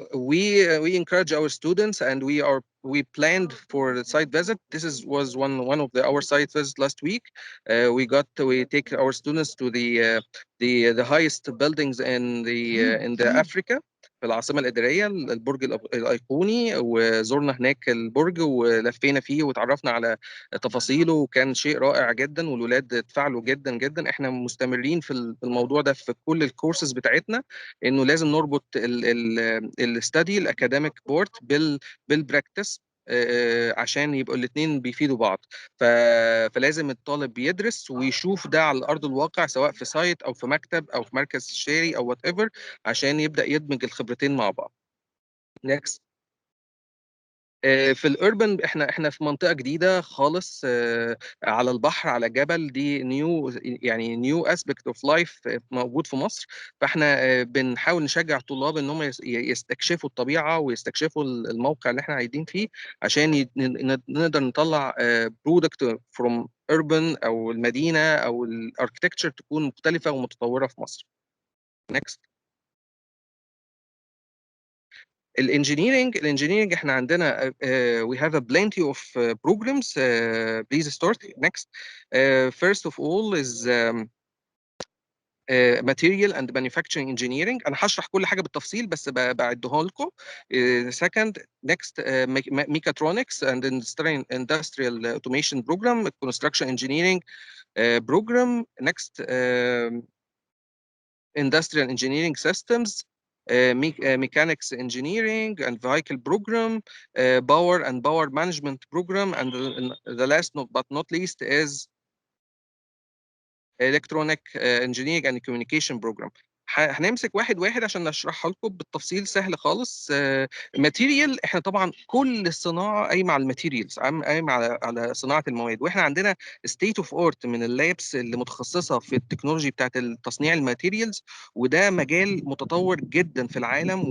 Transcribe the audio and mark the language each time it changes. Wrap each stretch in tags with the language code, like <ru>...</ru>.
<en>We encourage our students, and we planned for the site visit. This was one of our site visits last week. We take our students to the highest buildings in the Africa.</en> <ar>في العاصمة الإدارية البرج الأيقوني، وزرنا هناك البرج ولفينا فيه وتعرفنا على تفاصيله، وكان شيء رائع جدا والولاد اتفاعلوا جدا جدا. احنا مستمرين في الموضوع ده في كل الكورسز بتاعتنا، انه لازم نربط الاستادي الاكاديميك بورت بالبراكتس عشان يبقوا الاثنين بيفيدوا بعض. فلازم الطالب يدرس ويشوف ده على ارض الواقع، سواء في سايت او في مكتب او في مركز استشاري او وات ايفر، عشان يبدا يدمج الخبرتين مع بعض.</ar> <en>Next.</en> <ar>في الاربن احنا في منطقه جديده خالص، على البحر على جبل. دي</ar> <en>new aspect of life</en> <ar>موجود في مصر. فاحنا بنحاول نشجع الطلاب ان هم يستكشفوا الطبيعه ويستكشفوا الموقع اللي احنا قاعدين فيه، عشان نقدر نطلع</ar> <en>product from urban</en> <ar>او المدينه او الاركتكتشر تكون مختلفه ومتطوره في مصر.</ar> <en>Next.</en> <ar>الانجينيرنج احنا عندنا</ar> <en>we have a plenty of programs. Please start. Next. First of all is material and manufacturing engineering.</en> <ar>انا هشرح كل حاجه بالتفصيل بس بعدها لكم.</ar> <en>Second. Next. Mechatronics and industrial automation program, construction engineering program. Next. Industrial engineering systems, mechanics engineering and vehicle program, power and power management program, and the last but not least is electronic engineering and communication program.</en> <ar>هنمسك واحد واحد عشان نشرحها لكم بالتفصيل سهل خالص. ماتيريال، احنا طبعا كل الصناعه قايمه على الماتيريالز، قايمه على صناعه المواد، واحنا عندنا ستيت اوف ارت من اللابس اللي متخصصه في التكنولوجي بتاعت تصنيع الماتيريالز، وده مجال متطور جدا في العالم.</ar>